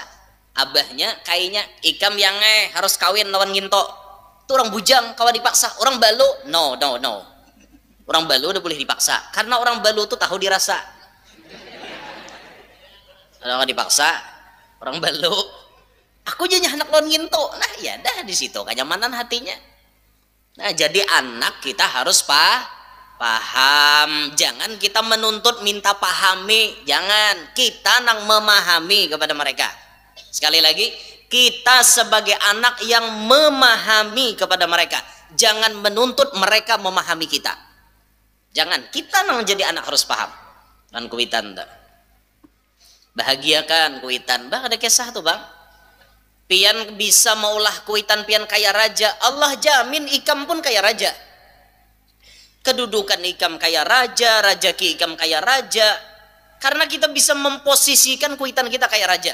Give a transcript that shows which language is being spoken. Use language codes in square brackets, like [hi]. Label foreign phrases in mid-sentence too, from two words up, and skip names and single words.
[bjn] Abahnya kayaknya ikam yang harus kawin lawan ginto. Itu orang bujang kawa dipaksa. Orang balu no. Orang balu udah boleh dipaksa karena orang balu tuh tahu dirasa. Kalau dipaksa orang balu, aku jadi anak lawan ginto. Nah ya dah di situ kenyamanan hatinya. Nah jadi anak kita harus paham, jangan kita menuntut minta pahami, jangan, kita nang memahami kepada mereka. [id] Sekali lagi, kita sebagai anak yang memahami kepada mereka, jangan menuntut mereka memahami kita. [bjn] Jangan, kita nang jadi anak harus paham. Kan kuitan tak? Bahagiakan kuitan, bah ada kisah tuh bang. Pian bisa maulah kuitan pian kaya raja, Allah jamin ikam pun kaya raja. Kedudukan ikam kaya raja, rajaki ikam kaya raja, karena kita bisa memposisikan kuitan kita kaya raja.